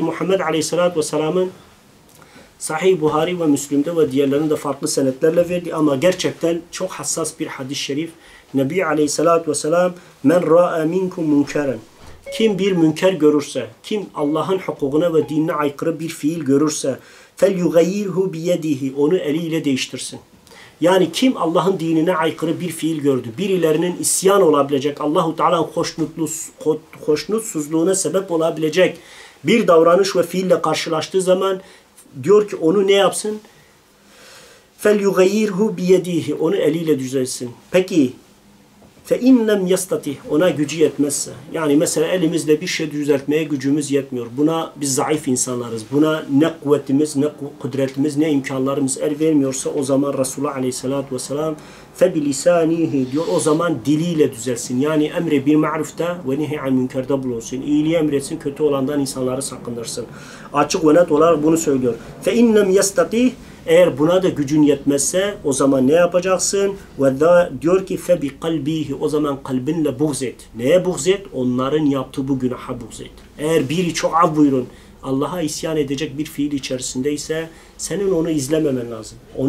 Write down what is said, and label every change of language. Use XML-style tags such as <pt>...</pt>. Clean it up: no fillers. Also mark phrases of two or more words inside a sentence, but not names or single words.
<tr>Muhammed Aleyhisselatü Vesselam'ın Sahih Buhari ve Müslim'de ve diğerlerinde farklı senetlerle verdi ama gerçekten çok hassas bir hadis-i şerif. Nebi Aleyhisselatü Vesselam</tr> <ar>من رأى منكم منكرا,</ar> <tr>kim bir münker görürse, kim Allah'ın hukukuna ve dinine aykırı bir fiil görürse</tr> <ar>فَلْيُغَيِّرْهُ بِيَدِهِ,</ar> <tr>onu eliyle değiştirsin. Yani kim Allah'ın dinine aykırı bir fiil gördü, birilerinin isyan olabilecek, Allahu Teala'nın hoşnutsuzluğuna sebep olabilecek bir davranış ve fiille karşılaştığı zaman diyor ki onu ne yapsın?</tr> <ar>فَلْيُغَيِّرْهُ بِيَدِهِ,</ar> <tr>onu eliyle düzelsin. Peki</tr> <ar>فَاِنْ لَمْ يَسْتَطِهِ,</ar> <tr>ona gücü yetmezse, yani mesela elimizle bir şey düzeltmeye gücümüz yetmiyor. Buna biz zayıf insanlarız. Buna ne kuvvetimiz, ne kudretimiz, ne imkanlarımız el vermiyorsa o zaman Resulullah Aleyhisselatü Vesselam فَبِلِسَانِهِ diyor, o zaman diliyle düzelsin. Yani emri bir ma'rufta ve nehi an münkerde bulunsun. İyiliği emretsin, kötü olandan insanları sakındırsın. Açık ve net olarak bunu söylüyor.</tr> <ar>فَاِنْ لَمْ يَسْتَطِهِ,</ar> <tr>eğer buna da gücün yetmezse o zaman ne yapacaksın? Ve da diyor ki</tr> <ar>فبقلبه,</ar> <tr>o zaman kalbinle buğz et. Neye buğz et? Onların yaptığı bu günaha buğz et. Eğer biri çok af buyurun Allah'a isyan edecek bir fiil içerisindeyse senin onu izlememen lazım.</tr>